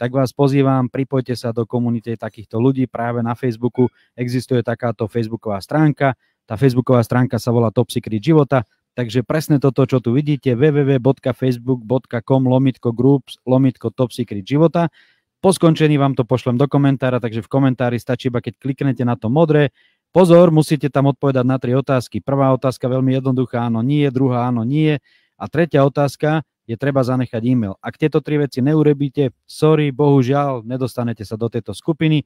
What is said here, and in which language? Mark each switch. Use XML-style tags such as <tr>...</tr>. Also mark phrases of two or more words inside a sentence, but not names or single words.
<sk>tak vás pozývam, pripojte sa do komunity takýchto ľudí. Práve na Facebooku existuje takáto facebooková stránka. Tá facebooková stránka sa volá Top Secret života. Takže presne toto, čo tu vidíte, www.facebook.com/groups/Top Secret života. Po skončení vám to pošlem do komentára, takže v komentári stačí iba keď kliknete na to modré. Pozor, musíte tam odpovedať na 3 otázky. Prvá otázka veľmi jednoduchá, áno, nie, druhá, áno, nie. A tretia otázka je treba zanechať e-mail. Ak tieto 3 veci neurobíte, sorry, bohužiaľ, nedostanete sa do tejto skupiny.</sk>